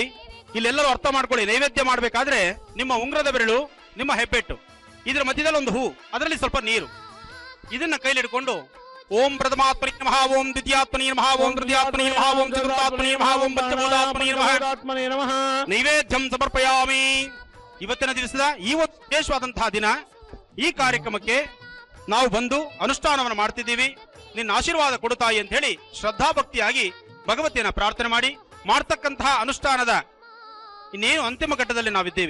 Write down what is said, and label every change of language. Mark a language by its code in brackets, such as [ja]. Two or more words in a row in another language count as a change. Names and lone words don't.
[kn] ಇಲ್ಲೆಲ್ಲರೂ ಅರ್ಥ ಮಾಡ್ಕೊಳ್ಳಿ, ನೈವೇದ್ಯ ಮಾಡಬೇಕಾದ್ರೆ ನಿಮ್ಮ ಉಂಗ್ರದ ಬೆರಳು, ನಿಮ್ಮ ಹೆಬ್ಬೆಟ್ಟು, ಇದರ ಮಧ್ಯದಲ್ಲಿ ಒಂದು ಹೂ, ಅದರಲ್ಲಿ ಸ್ವಲ್ಪ ನೀರು, ಇದನ್ನ ಕೈಲಿ ಹಿಡ್ಕೊಂಡು [sa] ಓಂ ಪ್ರಥಮಾತ್ಮನೇ ನಮಃ ಓಂ ದ್ವಿತೀಯಾತ್ಮನೇ ನಮಃ ಓಂ ತೃತೀಯಾತ್ಮನೇ ನಮಃ ಓಂ ಚತುರ್ಥಾತ್ಮನೇ ನಮಃ ಓಂ ಪಂಚಮೂಲಾತ್ಮನೇ ನಮಃ ನೈವೇದ್ಯಂ ಸಮರ್ಪಯಾಮಿ. [kn] ಇವತ್ತಿನ ದಿವಸದ ಈ ಒಂದು ವಿಶೇಷವಾದಂತಹ ದಿನ, ಈ ಕಾರ್ಯಕ್ರಮಕ್ಕೆ ನಾವು ಬಂದು ಅನುಷ್ಠಾನವನ್ನು ಮಾಡ್ತಿದ್ದೀವಿ. ನಿನ್ನ ಆಶೀರ್ವಾದ ಕೊಡುತ್ತಾಯಿ ಅಂತ ಹೇಳಿ ಶ್ರದ್ಧಾಭಕ್ತಿಯಾಗಿ ಭಗವತಿಯನ್ನ ಪ್ರಾರ್ಥನೆ ಮಾಡಿ ಮಾಡ್ತಕ್ಕಂತಹ ಅನುಷ್ಠಾನದ ಇನ್ನೇನು ಅಂತಿಮ ಘಟ್ಟದಲ್ಲಿ ನಾವಿದ್ದೇವೆ.